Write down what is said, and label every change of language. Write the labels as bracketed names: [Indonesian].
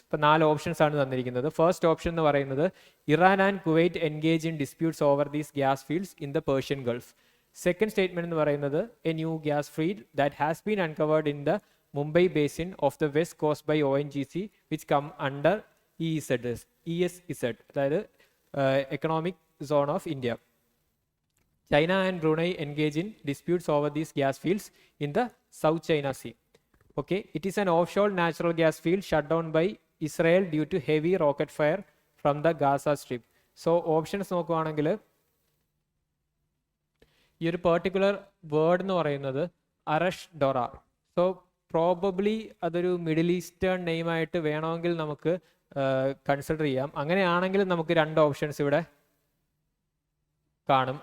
[Malayalam] ഇപ്പോൾ 4 ഓപ്ഷൻസ് ആണ് തന്നിരിക്കുന്നത്. [English] first option [Malayalam] എന്ന് പറയുന്നത് [English] Iran and Kuwait engage in disputes over these gas fields in the Persian Gulf. Second statement [Malayalam] എന്ന് പറയുന്നത് [English] a new gas field that has been uncovered in the Mumbai basin of the west coast by ONGC which come under ESZ, [Malayalam] അതായത് [English] Economic zone of India. China and Brunei engage in disputes over these gas fields in the South China Sea. Okay, it is an offshore natural gas field shut down by Israel due to heavy rocket fire from the Gaza Strip. So options [Malayalam] നോക്കുവാണെങ്കിൽ ഈ ഒരു particular word എന്ന് പറയുന്നത് അറഷ് ഡൊറ. So probably അതൊരു middle eastern നെയിമായിട്ട് വേണമെങ്കിൽ നമുക്ക് consider ചെയ്യാം. അങ്ങനെയാണെങ്കിൽ നമുക്ക് 2 ഓപ്ഷൻസ് ഇവിടെ കാണും.